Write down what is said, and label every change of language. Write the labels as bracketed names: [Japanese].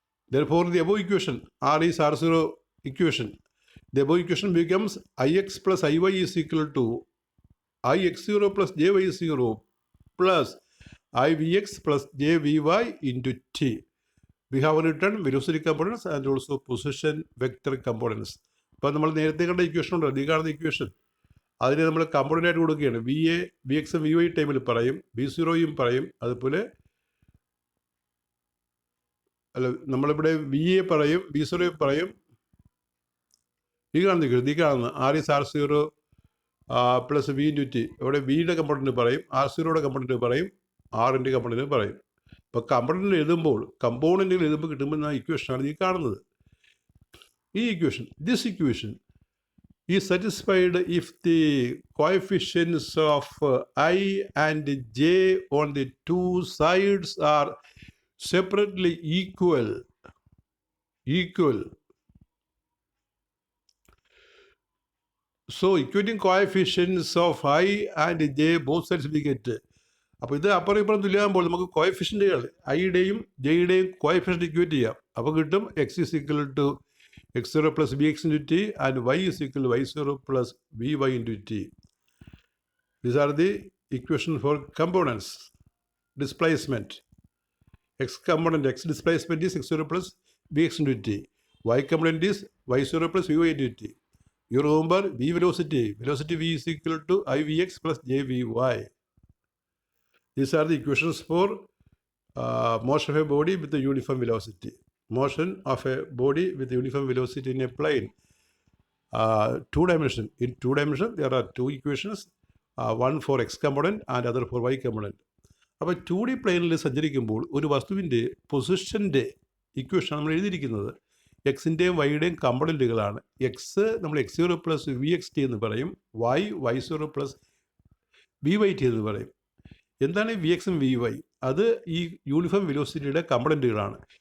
[English] Therefore, the above equation, r is r0 equation, the above equation becomes ix plus iy is equal to ix0 plus jy0 plus ivx plus jvy into t. we have written velocity components and also position vector components. [Malayalam] ഇപ്പോൾ നമ്മൾ നേരത്തെ കണ്ട equation ഉണ്ടല്ലോ, ഈ കാണുന്ന equation, അതിനെ നമ്മൾ component ആയിട്ട് കൊടുക്കുകയാണ്. വി എ വി എക്സും വി വൈ ടൈമിൽ പറയും, വി സീറോയും പറയും, അതുപോലെ അല്ല നമ്മളിവിടെ വി എ പറയും, വി സീറോയും പറയും. ഈ കാണുന്ന R is R zero plus V into T. ഇവിടെ വിയുടെ കമ്പോണൻറ്റ് പറയും, ആർ സീറോയുടെ കമ്പോണൻറ്റ് പറയും, ആറിൻ്റെ കമ്പോണൻറ്റ് പറയും. ഇപ്പോൾ കമ്പോണൻറ്റിൽ എഴുതുമ്പോൾ കിട്ടുമ്പോൾ ഇക്വേഷനാണ് ഈ കാണുന്നത്. ഈ equation, [English] This equation is satisfied if the coefficients of I and j on the two sides are separately equal. So equating coefficients of I and j both sides we get. [Malayalam] അപ്പോൾ ഇത് അപ്പുറം ഇപ്പുറം തുല്യമാകുമ്പോൾ നമുക്ക് കോയഫിഷ്യൻറ്റുകൾ ഐയുടെയും ജെയുടെയും കോയഫിഷ്യൻ്റ് ഇക്വേറ്റ് ചെയ്യാം. അപ്പോൾ കിട്ടും [English] X is equal to x0 plus bx into t and y is equal to y0 plus vy into t. These are the equations for components. Displacement. X component, x displacement is x0 plus bx into t. Y component is y0 plus vy into t. You remember v velocity. Velocity v is equal to ivx plus jvy. These are the equations for motion of a body with a uniform velocity. Motion of a body with uniform velocity in a plane. Two dimension. In two dimension, there are two equations, one for x component and other for y component. [Malayalam] അപ്പോൾ 2D പ്ലെയിനിൽ സഞ്ചരിക്കുമ്പോൾ ഒരു വസ്തുവിൻ്റെ പൊസിഷൻ്റെ equation നമ്മൾ എഴുതിയിരിക്കുന്നത് എക്സിൻ്റെയും വൈയുടെയും കമ്പോണൻറ്റുകളാണ്. X നമ്മൾ x0 plus V X T എന്ന് പറയും, y0 plus V Y T എന്ന് പറയും. എന്താണ് വി എക്സും വി വൈ? അത് ഈ യൂണിഫോം വെലോസിറ്റിയുടെ കമ്പോണൻറ്റുകളാണ്.